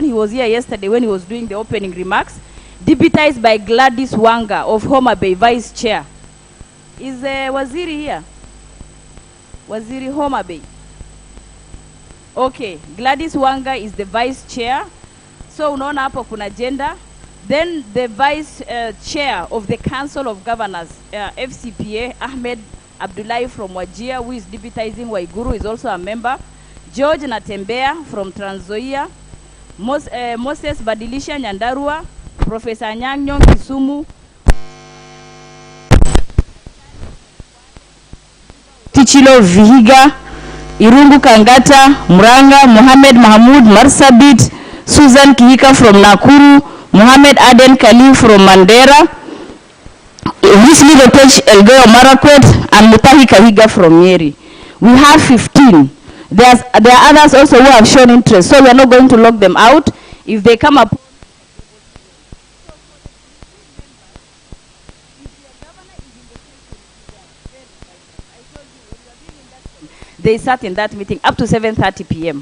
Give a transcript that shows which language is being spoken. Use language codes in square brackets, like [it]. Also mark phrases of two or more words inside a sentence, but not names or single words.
[en] He was here yesterday when he was doing the opening remarks, deputized by Gladys Wanga of Homa Bay, vice chair. Is Waziri here? Waziri Homa Bay. Okay, Gladys Wanga is the vice chair. [sw] So unaona hapo kuna gender. [en] Then the vice chair of the Council of Governors, FCPA, Ahmed Abdullahi from Wajir, who is deputizing Waiguru, is also a member. George Natembea from Trans Nzoia. Moses Badilisha Nyandarua. Professor Nyang'nyong Kisumu. Tichilo Vihiga. Irungu Kangata. Muranga. Mohamed Mahmoud Marsabit. Susan Kihika from Nakuru. Mohamed Aden Khalil from Mandera. Risli Rotech Elgeyo Marakwet, and Mutahi Kahiga from Nyeri. We have 15. There are others also who have shown interest, so we are not going to lock them out. If they come up, they sat in that meeting up to 7:30 p.m.